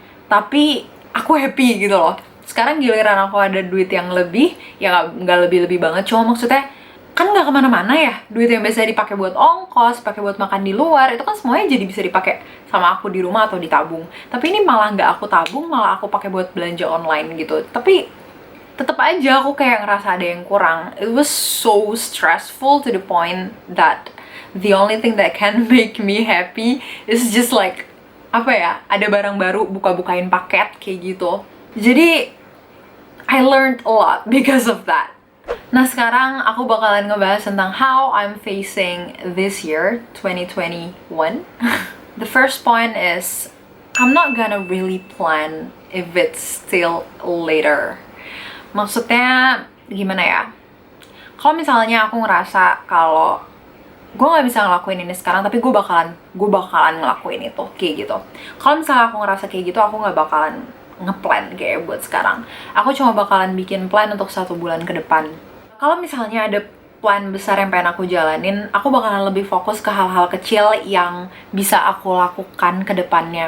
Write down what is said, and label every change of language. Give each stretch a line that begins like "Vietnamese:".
Indonesian: Tapi aku happy gitu loh. Sekarang giliran aku ada duit yang lebih, ya nggak lebih-lebih banget, cuma maksudnya kan nggak kemana-mana ya. Duit yang biasa dipakai buat ongkos, pakai buat makan di luar, itu kan semuanya jadi bisa dipakai sama aku di rumah atau ditabung. Tapi ini malah nggak aku tabung, malah aku pakai buat belanja online gitu. Tapi tetap aja aku kayak ngerasa ada yang kurang.
English: It was so stressful to the point that the only thing that can make me happy is just like
Indonesian: apa ya, ada barang baru, buka-bukain paket kayak gitu. Jadi
English: I learned a lot because of that.
Indonesian: Nah sekarang aku bakalan ngebahas tentang
English: how I'm facing this year,
Indonesian: 2021.
English: The first point is, I'm not gonna really plan if it's still later.
Indonesian: Maksudnya gimana ya? Kalau misalnya aku ngerasa kalau gue nggak bisa ngelakuin ini sekarang, tapi gue bakalan ngelakuin itu kayak gitu. Kalau misalnya aku ngerasa kayak gitu, aku nggak bakalan ngeplan kayak buat sekarang. Aku cuma bakalan bikin plan untuk 1 bulan ke depan. Kalau misalnya ada plan besar yang pengen aku jalanin, aku bakalan lebih fokus ke hal-hal kecil yang bisa aku lakukan ke depannya.